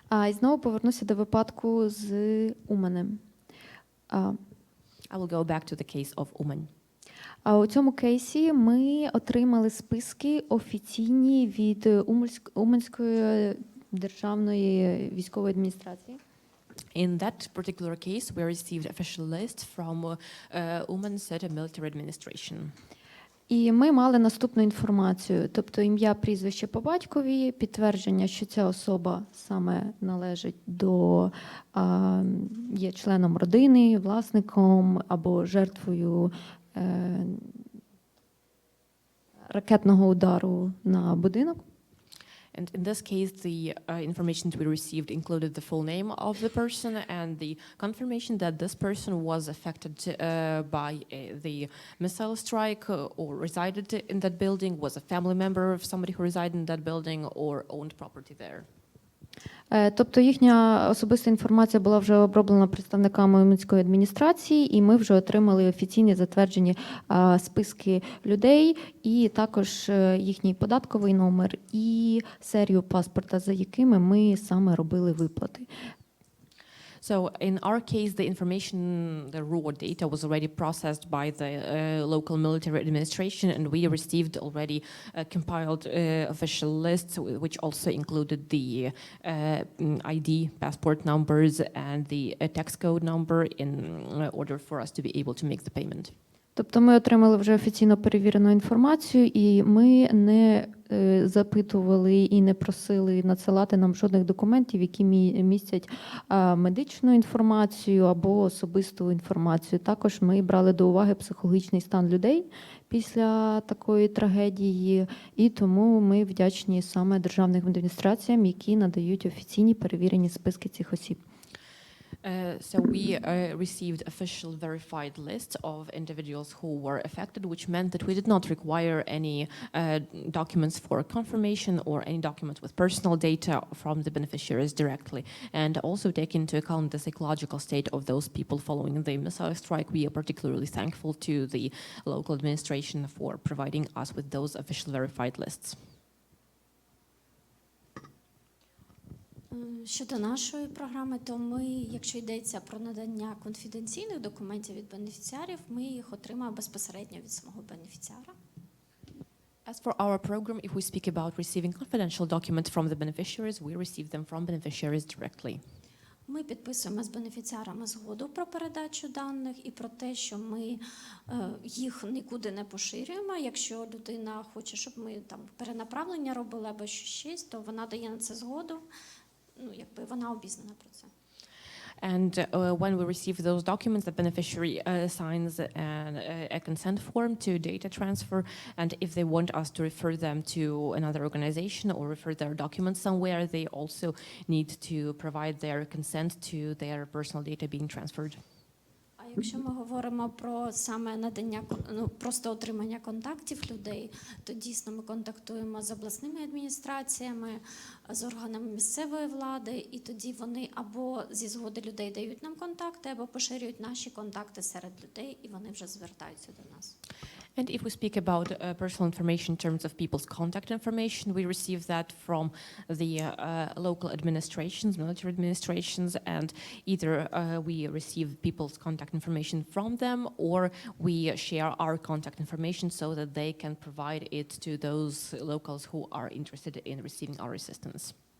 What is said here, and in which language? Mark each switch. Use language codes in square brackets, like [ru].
[uk] І знову повернуся до випадку з Уманем. [en] I will go back to the case of Uman. [uk] У цьому кейсі ми отримали списки офіційні від Уманської державної військової адміністрації. [en] In that particular case, we received official list from Uman City Military Administration. [uk] І ми мали наступну інформацію, тобто ім'я, прізвище по батькові, підтвердження, що ця особа саме належить до, є членом родини, власником або жертвою ракетного удару на будинок. [en] And in this case, the information we received included the full name of the person and the confirmation that this person was affected by the missile strike or resided in that building, was a family member of somebody who resided in that building or owned property there. [uk] Тобто їхня особиста інформація була вже оброблена представниками Уманської адміністрації, і ми вже отримали офіційні затверджені списки людей, і також їхній податковий номер і серію паспорта, за якими ми саме робили виплати. [en] So in our case, the information, the raw data was already processed by the local military administration, and we received already compiled official lists, which also included the ID, passport numbers, and the tax code number in order for us to be able to make the payment. [uk] Тобто ми отримали вже офіційно перевірену інформацію, і ми не запитували і не просили надсилати нам жодних документів, які містять медичну інформацію або особисту інформацію. Також ми брали до уваги психологічний стан людей після такої трагедії, і тому ми вдячні саме державним адміністраціям, які надають офіційні перевірені списки цих осіб. [en] So we received official verified lists of individuals who were affected, which meant that we did not require any documents for confirmation or any documents with personal data from the beneficiaries directly. And also take into account the psychological state of those people following the missile strike. We are particularly thankful to the local administration for providing us with those official verified lists. [uk] Щодо нашої програми, то ми, якщо йдеться про надання конфіденційних документів від бенефіціарів, ми їх отримаємо безпосередньо від самого бенефіціара. [en] As for our program, if we speak about receiving confidential documents from the beneficiaries, we receive them from beneficiaries directly. [uk] Ми підписуємо з бенефіціарами згоду про передачу даних і про те, що ми їх нікуди не поширюємо. Якщо людина хоче, щоб ми там перенаправлення робили або щось, то вона дає на це згоду. Ну, якби вона обізнана про це. [en] And when we receive those documents, the beneficiary signs a consent form to data transfer. And if they want us to refer them to another organization or refer their documents somewhere, they also need to provide their consent to their personal data being transferred. [uk] А якщо ми говоримо про саме надання, ну, просто отримання контактів людей, то дійсно ми контактуємо з обласними адміністраціями, з органами місцевої влади, і тоді вони або зі згоди людей дають нам контакти, або поширюють наші контакти серед людей, і вони вже звертаються до нас. [en] And if we speak about personal information in terms of people's contact information, we receive that from the local administrations, military administrations, and either we receive people's contact information from them, or we share our contact information so that they can provide it to those locals who are interested in receiving our assistance.